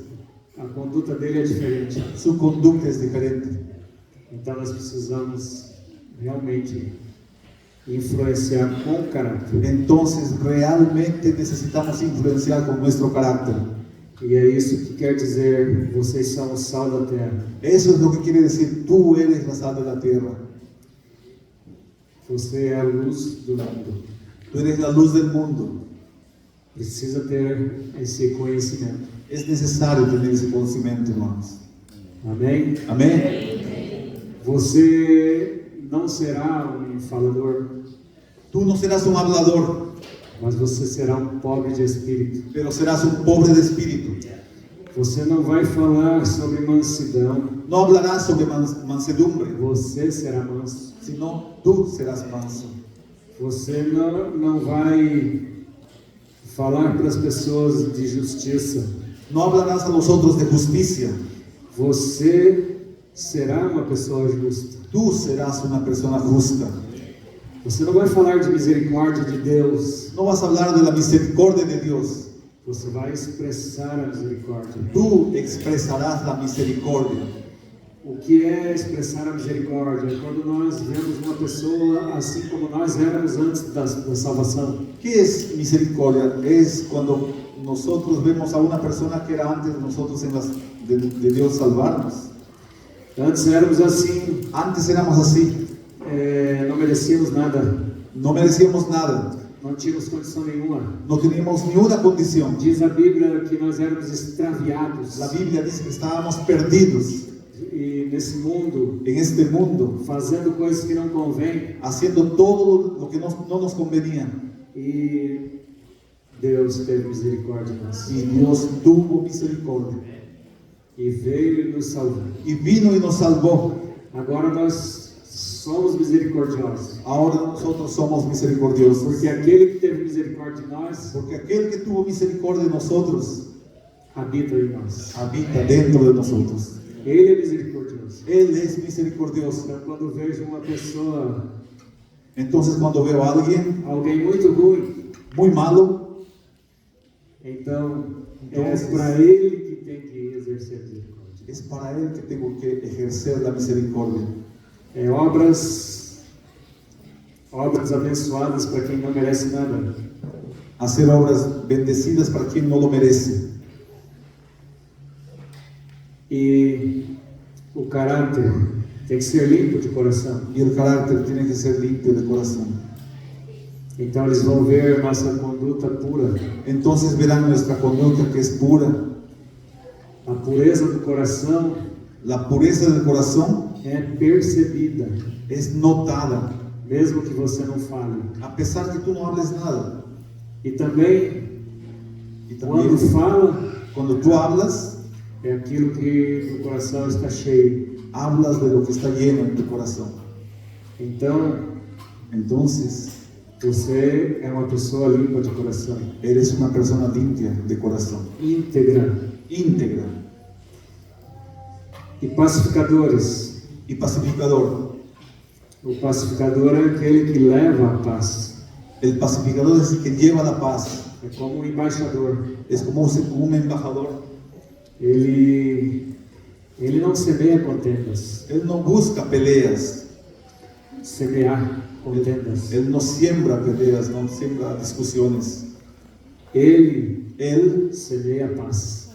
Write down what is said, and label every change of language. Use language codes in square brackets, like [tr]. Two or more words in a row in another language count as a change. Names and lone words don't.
[pt] A conduta dele é diferente. [es] Su conducta es diferente. [pt] Então nós precisamos realmente influenciar com caráter. [es] Entonces realmente necesitamos influenciar con nuestro carácter. [pt] E é isso que quer dizer: vocês são o sal da terra. [es] Eso es lo que quiere decir, tú eres la sal de la tierra. [pt] Você é a luz do mundo. [es] Tú eres la luz del mundo. [pt] Precisa ter esse conhecimento. [es] Es necesario tener ese conocimiento, hermanos. [pt] Amém? [es] Amén. [pt] Você não será um falador, [es] Tú no serás un hablador, [pt] mas você será um pobre de espírito. [es] pero serás un pobre de espíritu. [pt] Você não vai falar sobre mansidão, [es] No hablarás sobre mansedumbre, [pt] você será manso. [es] sino tú serás manso. [pt] Você não vai falar para as pessoas de justiça. [es] No hablarás a los otros de justicia. [pt] Você será uma pessoa justa. [es] Tú serás una persona justa. [pt] Você não vai falar de misericórdia de Deus. [es] No vas a hablar de la misericordia de Dios. [pt] Você vai expressar a misericórdia. [es] Tú expresarás la misericordia. [pt] O que é expressar a misericórdia? É quando nós vemos uma pessoa assim como nós éramos antes da salvação. [es] ¿Qué es misericordia? Es cuando nosotros vemos a una persona que era antes de nosotros de Dios salvarnos. [pt] Antes éramos assim, [es] Antes éramos así, [pt] não merecíamos nada, [es] no merecíamos nada, [pt] não tínhamos condição nenhuma. [es] no teníamos ni una condición. [pt] Diz a Bíblia que nós éramos extraviados. [es] La Biblia dice que estábamos perdidos [pt] E nesse mundo, [es] en este mundo, [pt] fazendo coisas que não convêm. [es] haciendo todo lo que no nos convenía. [pt] E Deus teve misericórdia de nós. [es] Y Dios tuvo misericordia. [pt] E veio e nos salvou. [es] Y vino y nos salvó. [pt] Agora nós somos misericordiosos. [es] Ahora nosotros somos misericordiosos. [pt] Porque aquele que teve misericórdia de nós, [es] Porque aquel que tuvo misericordia de nosotros, [pt] habita em nós. [es] habita dentro de nosotros. [pt] Ele é misericordioso. [es] Él es misericordioso. [pt] Então, quando vejo uma pessoa, [es] Entonces cuando veo a alguien [pt] alguém muito ruim, [es] muy malo, [pt] então é [es] Entonces- [pt] para ele que tem que exercer a misericórdia. [es] es para él que tengo que ejercer la misericordia. [pt] É obras abençoadas para quem não merece nada. [es] Hacer obras bendecidas para quien no lo merece. [pt] E o carácter tem que ser limpo de coração. [es] Y el carácter tiene que ser limpio de corazón. [pt] Então eles vão ver nossa conduta pura. [es] Entonces verán nuestra conducta que es pura. [pt] A pureza do coração [es] La pureza del corazón [pt] é percebida, [es] es notada, [pt] mesmo que você não fale. [es] a pesar que tú no hables nada. [pt] E também, [es] Y [pt] quando [es] también [pt] fala, [es] cuando tú hablas, [pt] é aquilo que o coração está cheio. [es] hablas de lo que está lleno en tu corazón. [pt] Então, [es] Entonces, [pt] você é uma pessoa limpa de coração, [es] eres una persona limpia de corazón, [pt] íntegra. [es] íntegra [pt] E pacificadores. [es] y pacificador. [pt] O pacificador é aquele que leva a paz. [es] El pacificador es el que lleva la paz. [pt] É como um embaixador. [es] Es como un embajador. [pt] Ele não semeia contendas. [es] Él no busca peleas. [pt] Semear contendas. [es] Él no siembra peleas, no siembra discusiones. [pt] Ele semeia paz.